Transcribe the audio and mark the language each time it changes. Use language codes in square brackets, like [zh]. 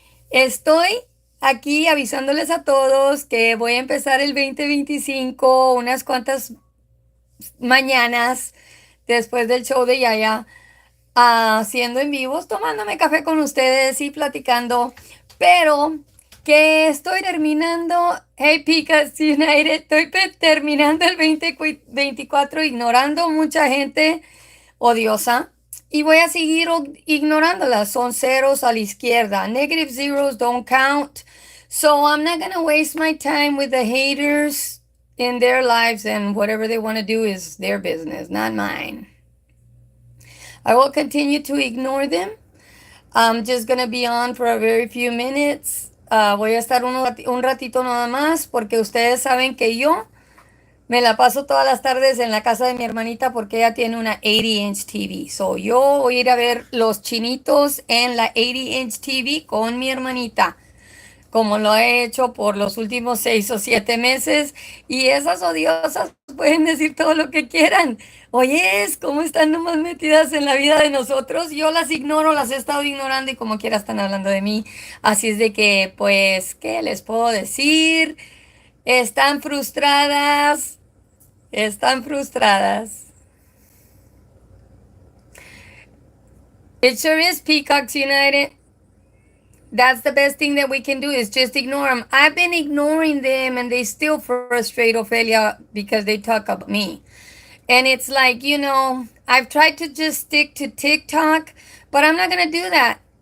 [es] Estoy aquí avisándoles a todos que voy a empezar el 2025 unas cuantas mañanas después del show de Yaya, haciendo en vivos, tomándome café con ustedes y platicando, pero que estoy terminando, hey Picas United, estoy terminando el 2024 ignorando mucha gente odiosa y voy a seguir ignorándolas. Son ceros a la izquierda. [en] Negative zeros don't count. So I'm not going to waste my time with the haters in their lives, and whatever they want to do is their business, not mine. I will continue to ignore them. I'm just going to be on for a very few minutes. [es] Voy a estar un ratito nada más porque ustedes saben que yo me la paso todas las tardes en la casa de mi hermanita porque ella tiene una [en] 80-inch TV. [es] So yo voy a ir a ver los chinitos en la [en] 80-inch TV [es] con mi hermanita, como lo he hecho por los últimos 6 o 7 meses. Y esas odiosas pueden decir todo lo que quieran. Oyes, ¿cómo están nomás metidas en la vida de nosotros? Yo las ignoro, las he estado ignorando y como quiera están hablando de mí. Así es de que, pues, ¿qué les puedo decir? Están frustradas, están frustradas. [en] It sure is, Peacocks United. That's the best thing that we can do is just ignore them. I've been ignoring them and they still frustrate Ophelia because they talk about me. And it's like, I've tried to just stick to TikTok, but I'm not going to do that.